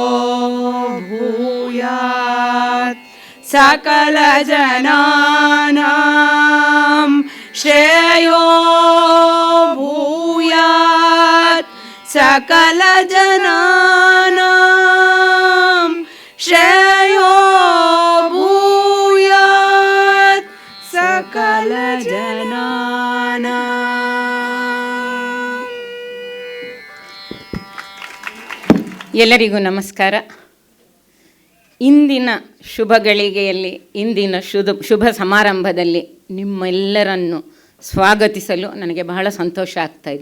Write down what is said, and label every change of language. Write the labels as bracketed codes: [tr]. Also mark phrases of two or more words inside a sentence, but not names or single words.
[sa] भूयात् सकल जनानां श्रेयो भूयात् सकल जनानां श्रेयो भूयात् सकल जनानां [kn] ಎಲ್ಲರಿಗೂ ನಮಸ್ಕಾರ. ಇಂದಿನ ಶುಭ ಗಳಿಗೆಯಲ್ಲಿ ಇಂದಿನ ಶುಭ ಸಮಾರಂಭದಲ್ಲಿ ನಿಮ್ಮೆಲ್ಲರನ್ನು ಸ್ವಾಗತಿಸಲು ನನಗೆ ಬಹಳ ಸಂತೋಷ ಆಗ್ತಾ ಇದೆ.